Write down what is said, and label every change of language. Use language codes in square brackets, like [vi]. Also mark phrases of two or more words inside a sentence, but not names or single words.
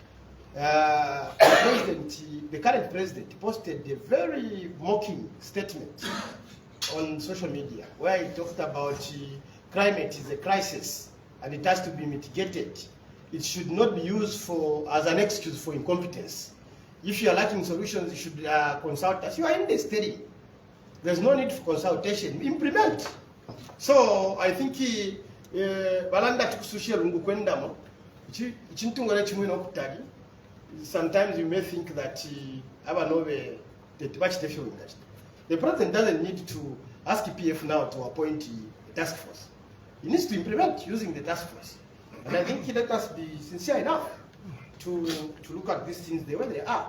[en] the current president posted a very mocking statement on social media where he talked about climate is a crisis and it has to be mitigated. It should not be used as an excuse for incompetence. If you are lacking solutions, you should consult us. You are in the steady. There's no need for consultation. Implement. So I think [bem] balanda tukusushia lungu kwendamo. [en] Sometimes you may think that the president doesn't need to ask PF now to appoint a task force. He needs to implement using the task force. And I think let us be sincere enough to look at these things the way they are.